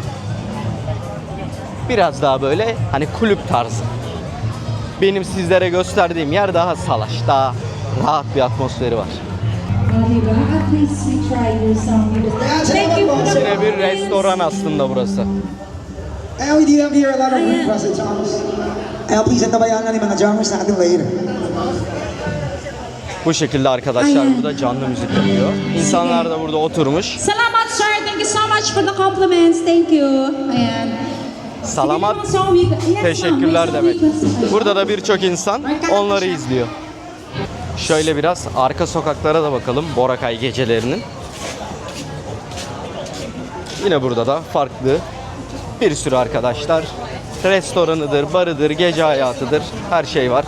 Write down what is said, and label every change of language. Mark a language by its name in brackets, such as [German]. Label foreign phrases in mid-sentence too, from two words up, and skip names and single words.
[Turkish] Biraz daha böyle hani kulüp tarzı. Benim sizlere gösterdiğim yer daha salaş, daha rahat bir atmosferi var. Yine bir restoran aslında burası. [English] we do have here a lot of requests, Thomas. [Filipino] Please antabayan na ni mga jammers natin later. [Turkish] Bu şekilde arkadaşlar burada canlı müzik yapıyor. İnsanlar da burada oturmuş. [Filipino] Salamat sir, [English] thank you so much for the compliments. Thank you. [Filipino] Ayan. Salamat, [Turkish] teşekkürler demek. Burada da birçok insan onları izliyor. Şöyle biraz arka sokaklara da bakalım Boracay gecelerinin. Yine burada da farklı bir sürü arkadaşlar. Restoranıdır, barıdır, gece hayatıdır, her şey var.